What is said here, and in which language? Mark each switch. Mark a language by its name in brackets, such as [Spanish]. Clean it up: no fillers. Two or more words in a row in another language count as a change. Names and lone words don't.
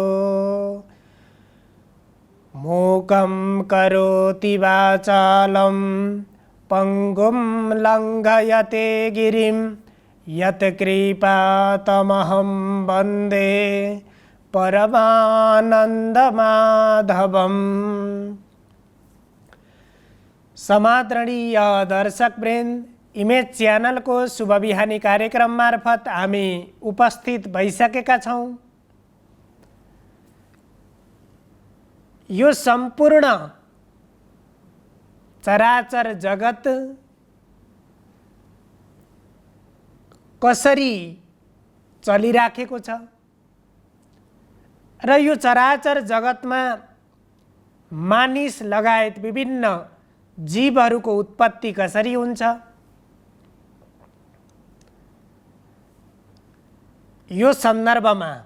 [Sanskrit] मूकं करोति वाचालं पंगुं लंघयते गिरिं यत्कृपातमहं वन्दे परमानन्दमाधवम्। [Nepali] समादरणीय दर्शक वृन्द, इमेज च्यानल को शुभ बिहानी कार्यक्रम मार्फत हामी उपस्थित भइसकेका छौं। यो सम्पूर्ण चराचर जगत कसरी चलिराखेको छ र यो चराचर जगतमा मानिस लगायत विभिन्न जीवहरूको उत्पत्ति कसरी हुन्छ, यो सन्दर्भमा